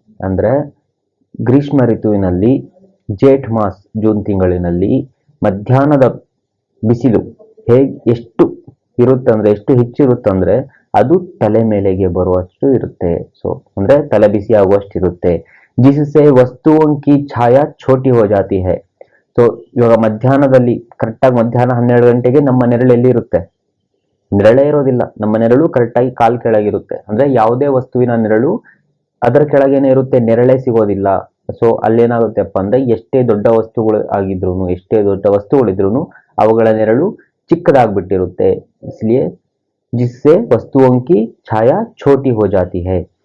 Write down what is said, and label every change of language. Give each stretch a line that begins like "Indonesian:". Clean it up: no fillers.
Kannada: ಅಂದ್ರೆ ಗ್ರೀಷ್ಮ ಋತುವಿನಲ್ಲಿ ಜೇಠ್ mass June ತಿಂಗಳಿನಲ್ಲಿ ಮಧ್ಯಾಹ್ನದ ಬಿಸಿಲು ಎಷ್ಟು ಇರುತ್ತಂದ್ರೆ ಎಷ್ಟು ಹೆಚ್ಚಿರುತ್ತಂದ್ರೆ ಅದು ತಲೆ ಮೇಲೆಗೆ ಬರುವಷ್ಟು ಇರುತ್ತೆ. ಸೊ ಅಂದ್ರೆ ತಲೆ ಬಿಸಿ ಆಗುವಷ್ಟು ಇರುತ್ತೆ.
Hindi: जिससे वस्तुओं की छाया छोटी हो जाती है.
Kannada: ಸೊ ಇವಾಗ ಮಧ್ಯಾಹ್ನದಲ್ಲಿ ಕರೆಕ್ಟಾಗಿ ಮಧ್ಯಾಹ್ನ 12 ಗಂಟೆಗೆ ನಮ್ಮ ನೆರಳು ಎಲ್ಲಿ ಇರುತ್ತೆ? ನೆರಳೇ ಇರೋದಿಲ್ಲ. ನಮ್ಮ ನೆರಳು ಕರೆಕ್ಟಾಗಿ ಕಾಲ್ ಕೆಳಗಿರುತ್ತೆ. ಅಂದ್ರೆ ಯಾವುದೇ ವಸ್ತುವಿನ ನೆರಳು ಅದರ ಕೆಳಗೇನೆ ಇರುತ್ತೆ, ನೆರಳೇ ಸಿಗೋದಿಲ್ಲ. ಸೊ ಅಲ್ಲೇನಾಗುತ್ತೆಪ್ಪ ಅಂದ್ರೆ ಎಷ್ಟೇ ದೊಡ್ಡ ವಸ್ತುಗಳಿದ್ರು ಅವುಗಳ ನೆರಳು ಚಿಕ್ಕದಾಗ್ಬಿಟ್ಟಿರುತ್ತೆ.
Hindi: इसलिए जिससे वस्तुओं की छाया छोटी हो जाती है.